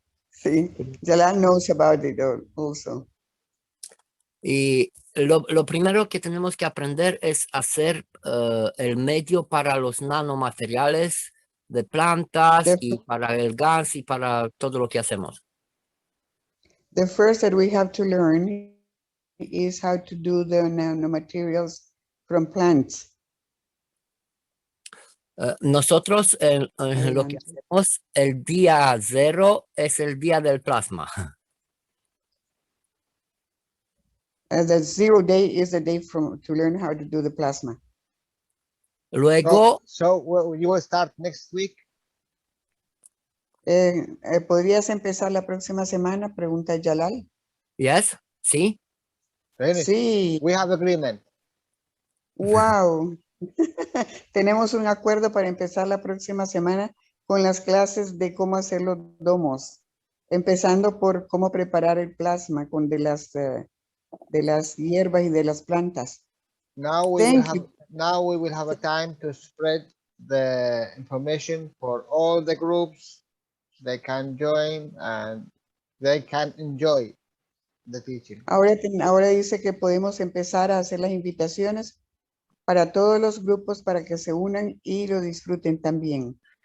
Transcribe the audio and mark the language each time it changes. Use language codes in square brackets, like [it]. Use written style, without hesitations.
[en] Sí, Jalal knows about it also. [es] Y lo primero que tenemos que aprender es hacer el medio para los nanomateriales de plantas y para el gas y para todo lo que hacemos. [en] The first that we have to learn is how to do the nanomaterials from plants. [es] Nosotros lo que hacemos el día 0 es el día del plasma. [en] The 0 day is the day to learn how to do the plasma. [es] Luego. [en] So you will start next week. [es] ¿Podrías empezar la próxima semana? Pregunta Jalal. [en] Yes, sí. [es] Sí. [en] We have agreement. Wow. [es] Tenemos un acuerdo para empezar la próxima semana con las clases de cómo hacer los domos, empezando por cómo preparar el plasma con de las hierbas y de las plantas. [en] Now we will have a time to spread the information for all the groups. They can join and they can enjoy the teaching. [es] Ahora dice que podemos empezar a hacer las invitaciones para todos los grupos para que se unan y lo disfruten también.